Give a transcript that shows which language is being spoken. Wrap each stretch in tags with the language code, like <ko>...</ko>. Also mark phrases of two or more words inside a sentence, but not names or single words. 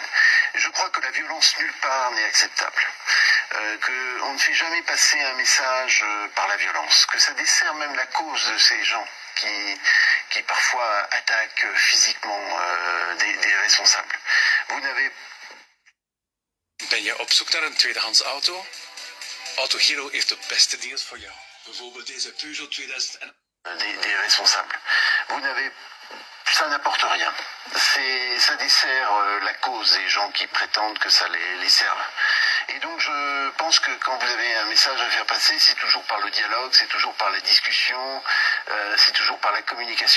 <fr>Je crois que la violence nulle part n'est acceptable. Qu'on ne fait jamais passer un message par la violence, que ça dessert même la cause de ces gens qui parfois attaquent physiquement des responsables. Vous n'avez</fr> <nl>Ben je op zoek naar een tweedehands auto? Autohero heeft de beste deals voor jou. Bijvoorbeeld deze Peugeot 2000.</nl> <fr>Des responsables. Vous n'avez... Ça n'apporte rien. Ça dessert la cause des gens qui prétendent que ça les serve. Et donc je pense que quand vous avez un message à faire passer, c'est toujours par le dialogue, c'est toujours par la discussion, c'est toujours par la communication.</fr>